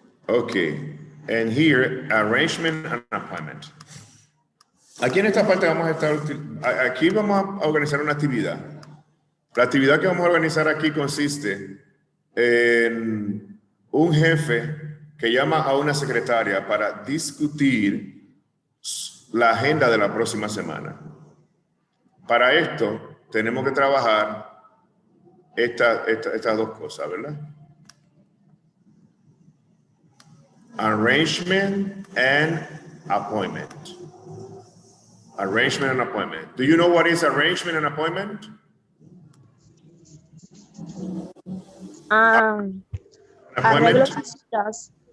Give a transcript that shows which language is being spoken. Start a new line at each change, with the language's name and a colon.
English: Okay, and here, arrangement and appointment.
Spanish: Aquí en esta parte vamos a estar, aquí vamos a organizar una actividad. La actividad que vamos a organizar aquí consiste en un jefe que llama a una secretaria para discutir la agenda de la próxima semana. Para esto tenemos que trabajar estas dos cosas, ¿verdad?
English: Arrangement and appointment. Arrangement and appointment. Do you know what is arrangement and appointment?
Spanish: Arreglos y citas.